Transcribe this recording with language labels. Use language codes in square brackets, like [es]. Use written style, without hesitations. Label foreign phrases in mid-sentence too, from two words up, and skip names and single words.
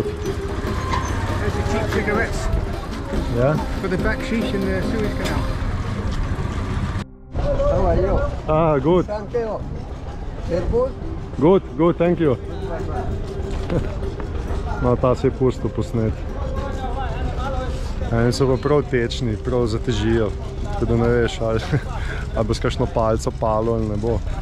[en] There's the cheap cigarettes Ja? for the bakshish in the Suez Canal. How are you? Ah, good. Thank you. Good? Good, good, thank you. [sl] No, ta se je pustil posnet. Eni so pa prav tečni, prav zatežijo. Tako da ne veš, ali bo s kakšno palico palo ali ne bo.